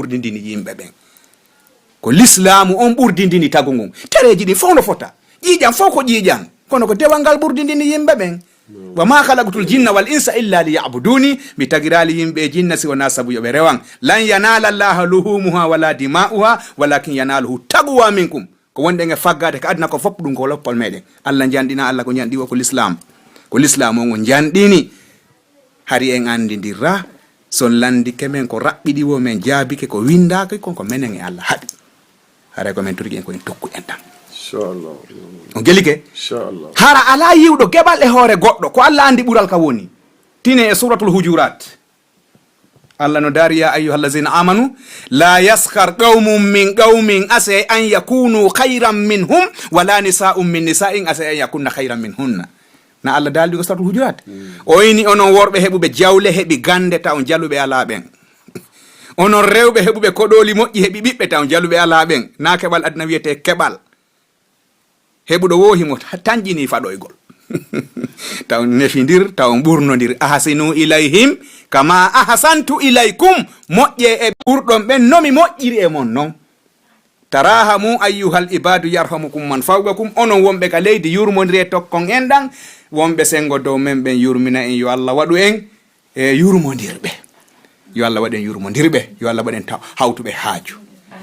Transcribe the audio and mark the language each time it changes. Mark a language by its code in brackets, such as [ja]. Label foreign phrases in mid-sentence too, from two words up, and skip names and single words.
[ff] ɓurdindini yimɓe ɓen ko l'islamu on ɓurdindini tagu ngun tereji ɗi fof no fota ƴiƴam fof ko ƴiƴam kono ko dewal ngal ɓurdindini yimɓe ɓen [ar] وما خلقت الجن والإنس إلا ليعبدون [ff] mi tagirali yimɓe jinna si wona sabu yoɓe rewan lan [ar] لن ينال الله لحومها ولا دماؤها ولكن يناله التقوى منكم [ff] ko wonɗen e faggade ko aduna ko fof ɗum ko loppol meɗen Allah janɗina Allah ko janɗi o ko l'islam on o janɗini hari en andidirra son landike men ko raɓɓiɗiwo men jaabike ko windake kon ko menen e Allah haɗi haray ko men turki en koyen tokku en tan inchallah on gelike inchallah hara ala yiwɗo geɓal e hoore goɗɗo ko Allah andi ɓural ka woni tine e [ar] سورة الحجرات [ff] Allah no dari [ar] يا أيها الذين آمنوا لا يسخر قوم من قوم عسى أن يكونوا خيرا منهم ولا نساء من نساء عسى أن يكن خيرا منهن [ff] na Allah daldi ko [ar] سورة الحجرات [ff] o yini onon worɓe heɓuɓe jawle heɓi gande taw jaluɓe ala ɓen onon rewɓe heɓuɓe koɗoli moƴƴi heɓi ɓiɓɓe taw jaluɓe ala ɓen na keɓal aduna wiyete keɓal heɓuɗo wohimo tanƴini faɗoygol taw nefidir taw ɓurnodir [ar] أحسنوا إليهم كما أحسنت إليكم [ff] moƴƴe e ɓurɗon ɓen nomi moƴƴiri e mon noon [ar] تراحموا أيها العباد يرحمكم من فوقكم [ff] onon wonɓe ka leydi yurmodiri e tokkon en ɗan wonɓe sengo dow men ɓen yurmina en yo Allah waɗu en e yurmodirɓe yo Allah waɗen yurmodirɓe yo Allah waɗen hawtuɓe haaju